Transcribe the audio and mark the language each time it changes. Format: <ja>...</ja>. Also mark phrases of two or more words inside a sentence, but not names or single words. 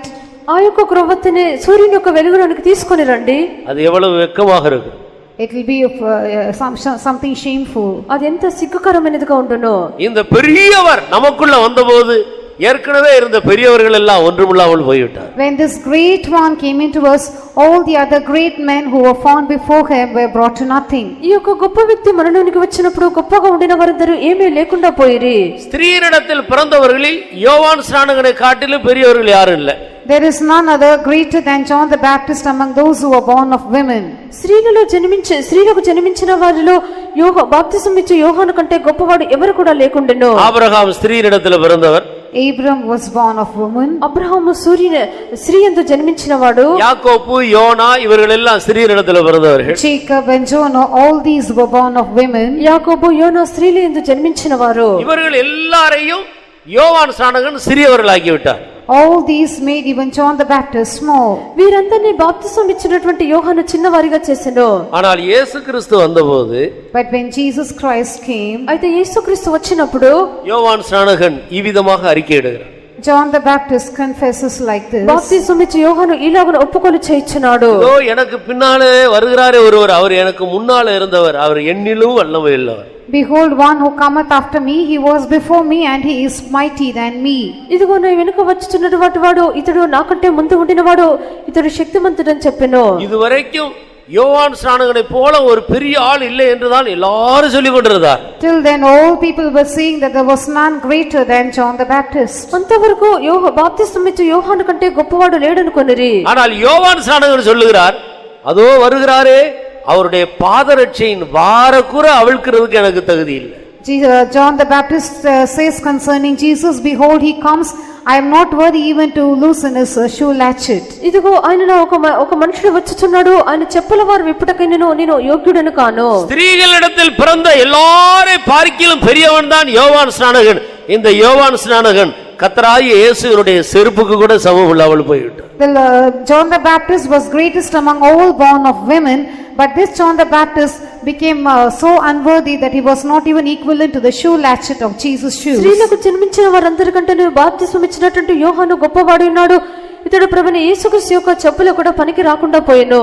<te>ఆ యొక్క కృవతిని సూర్యుని యొక్క వెలుగులోనికి తీసుకొని రండి.</te> <ta>அது எவ்வளவு வெட்கமாக இருக்கும்.</ta> <en>It will be something shameful.</en> <te>అది ఎంత సిగ్గుకరమైనదిగా ఉండును.</te> <ta>இந்த பெரியவர் நமக்குள்ள வந்தபோது ஏற்கனவே இருந்த பெரியவர்கள் எல்லாம் ஒன்றுமில்லாமல் போய்விட்டார்.</ta> <en>When this great one came into us, all the other great men who were found before him were brought to nothing.</en> <te>ఈ యొక్క గొప్ప వ్యక్తి మనలోనికి వచ్చినప్పుడు గొప్పగా ఉండిన వారందరూ ఏమీ లేకుండా పోయిరి.</te> <ta>ஸ்திரீரிடத்தில் பிறந்தவர்களில் யோவான் ஸ்நானகனை காட்டிலும் பெரியவர்கள் யாரும் இல்லை.</ta> <en>There is none other greater than John the Baptist among those who were born of women.</en> <te>స్త్రీలకు జన్మించిన వారిలో బాప్తిసం ఇచ్చే యోహాను కంటే గొప్పవాడు ఎవరు కూడా లేకుండెను.</te> <ta>ஆபிரகாம் ஸ்திரீரிடத்தில் பிறந்தவர்.</ta> <en>Abraham was born of woman.</en> <te>అబ్రహాము స్త్రీ యందు జన్మించిన వాడు.</te> <ta>யாக்கோபு யோனா இவர்கள் எல்லாம் ஸ்திரீரிடத்தில் பிறந்தவர்கள்.</ta> <en>Jacob and Jonah, all these were born of women.</en> <te>యాకోబు యోనా స్త్రీల యందు జన్మించిన వారు.</te> <ta>இவர்கள் எல்லாரையும் யோவான் ஸ்நானகன் சிறியவர்களாக்கி விட்டார்.</ta> <en>All these made even John the Baptist small.</en> <te>వీరందరినీ బాప్తిసం ఇచ్చినటువంటి యోహాను చిన్నవారిగా చేసెను.</te> <ta>ஆனால் இயேசு கிறிஸ்து வந்தபோது,</ta> <en>But when Jesus Christ came,</en> <te>అయితే యేసుక్రీస్తు వచ్చినప్పుడు</te> <ta>யோவான் ஸ்நானகன் இவ்விதமாக அறிக்கையிடுகிறார்.</ta> <en>John the Baptist confesses like this.</en> <te>బాప్తిసం ఇచ్చే యోహాను ఇలాగున ఒప్పుకొని చేయించున్నాడు.</te> <ta>இதோ எனக்கு பின்னாலே வருகிறாரே ஒருவர், அவர் எனக்கு முன்னாலே இருந்தவர், அவர் என்னிலும் வல்லமை உள்ளவர்.</ta> <en>Behold, one who cometh after me, he was before me, and he is mighty than me.</en> <te>ఇదిగో నా వెనుక వచ్చుచున్నటువంటి వాడు ఇతడు నాకంటే ముందు ఉండినవాడు, ఇతడు శక్తిమంతుడని చెప్పెను.</te> <ta>இதுவரைக்கும் யோவான் ஸ்நானகனை போல ஒரு பெரிய ஆள் இல்லை என்றுதான் எல்லாரும் சொல்லிக் கொண்டிருந்தார்.</ta> <en>Till then all people were saying that there was none greater than John the Baptist.</en> <te>అంతవరకు బాప్తిసం ఇచ్చే యోహాను కంటే గొప్పవాడు లేడనుకొనిరి.</te> <ta>ஆனால் யோவான் ஸ்நானகன் சொல்லுகிறார், அதோ வருகிறாரே, அவருடைய பாதரட்சையின் வாரக்குற அவிழ்க்கிறதுக்கு எனக்கு தகுதி இல்லை.</ta> <en>John the Baptist says concerning Jesus, behold, he comes, I am not worthy even to loosen his shoe latchet.</en> <te>ఇదిగో ఆయన ఒక మనుషుడు వచ్చుచున్నాడు, ఆయన చెప్పుల వారు విప్పుటకై నేను యోగ్యుడను కాను.</te> <ta>ஸ்திரீகளிடத்தில் பிறந்த எல்லாரை பார்க்கிலும் பெரியவன் தான் யோவான் ஸ்நானகன். இந்த யோவான் ஸ்நானகன் கர்த்தராகிய இயேசுவினுடைய செருப்புக்கு கூட சமம் இல்லாமல் போய்விட்டார்.</ta> <en>John the Baptist was greatest among all born of women, but this John the Baptist became so unworthy that he was not even equivalent to the shoe latchet of Jesus' shoes.</en> <te>స్త్రీలకు జన్మించిన వారందరికంటే బాప్తిస్మం ఇచ్చినటువంటి యోహాను గొప్పవాడు ఉన్నాడు. ఇతడు ప్రభువైన యేసుక్రీస్తు యొక్క చెప్పులు కూడా పనికి రాకుండా పోయెను.</te>